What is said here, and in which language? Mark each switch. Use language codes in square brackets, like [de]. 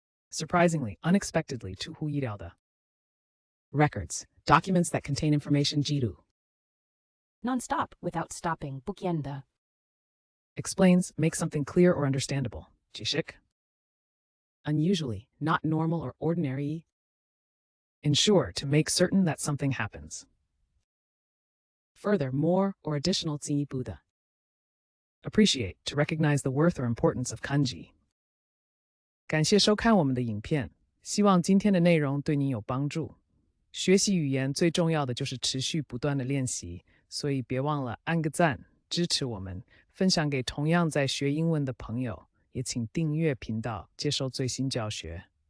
[en] Surprisingly, unexpectedly, [zh] 出乎意料的. [en] Records, documents that contain information, [zh] 记录. [en] Non-stop, without stopping, [zh] 不间的. [en] Explains, make something clear or understandable. [zh] 解释. [en] Unusually, not normal or ordinary. Ensure, to make certain that something happens. Further, more, or additional [zh] 进一步的. [en] Appreciate, to recognize the worth or importance of kanji. [zh] 感谢收看我们的影片，希望今天的内容对您有帮助。学习语言最重要的就是持续不断的练习，所以别忘了按个赞，支持我们，分享给同样在学英文的朋友，也请订阅频道，接受最新教学。